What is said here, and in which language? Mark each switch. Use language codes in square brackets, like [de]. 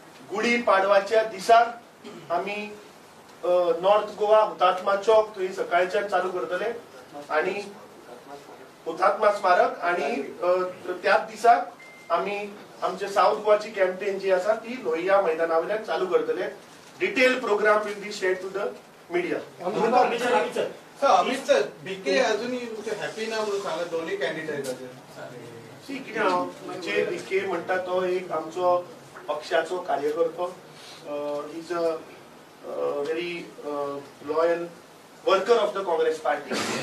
[gom] गुढी पाडवाच्या दिसाक आम्ही नॉर्थ गोवा हुतात्मा चौक थंय सकाळच्यान चालू करतले आणि हुतात्मा स्मारक, आणि त्याच दिसाक आम्ही आमचे साऊथ गोवाची कॅम्पेन जी आसा ती लोहिया मैदाना वयल्यान चालू करतले. [en] Detail program will be shared to the media. [mr] Amit sir, BK अजूनही हॅपी ना म्हणून सांगा दोन्ही कॅन्डिडेट [gom] कितें हांव म्हणजे बीके म्हणटा तो एक आमचो पक्षाचो कार्यकर्तो. [en] Is a very loyal worker of the Congress party.